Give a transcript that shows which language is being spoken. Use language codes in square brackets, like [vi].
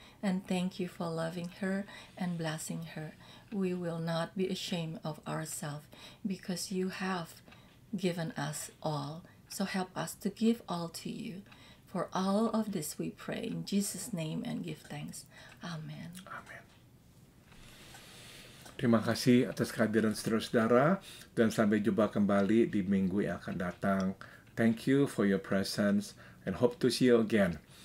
[en] And thank you for loving her and blessing her. We will not be ashamed of ourselves because you have given us all. So help us to give all to you. For all of this we pray in Jesus' name and give thanks. Amen. [id] Amin. Terima kasih atas kehadiran saudara-saudara, dan sampai jumpa kembali di minggu yang akan datang. [en] Thank you for your presence and hope to see you again.